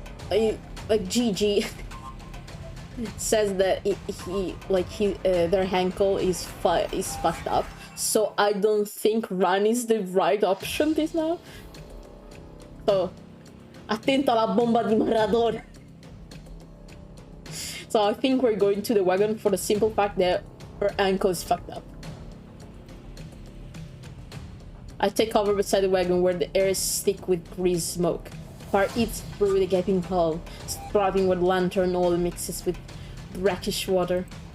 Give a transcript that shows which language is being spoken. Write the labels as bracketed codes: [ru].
[en] Like Gigi says that their ankle is fucked up, so I don't think run is the right option this now. [it] So, attento alla bomba di Maradona. [en] So I think we're going to the wagon for the simple fact that her ankle is fucked up. I take cover beside the wagon where the air is thick with grease smoke. Fire eats through the gaping hole, sprouting where the lantern oil mixes with brackish water.